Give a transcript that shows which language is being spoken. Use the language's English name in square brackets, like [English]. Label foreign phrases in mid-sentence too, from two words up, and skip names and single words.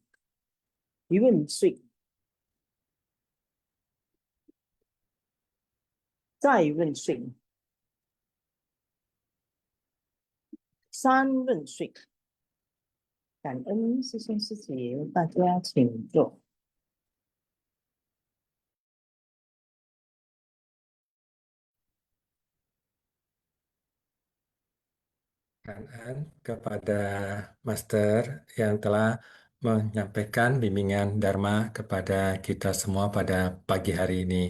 [Chinese] 一问讯，再问讯，三问讯。感恩师兄师姐，大家请坐。 [Indonesian] Kanan kepada Master yang telah menyampaikan bimbingan Dharma kepada kita semua pada pagi hari ini.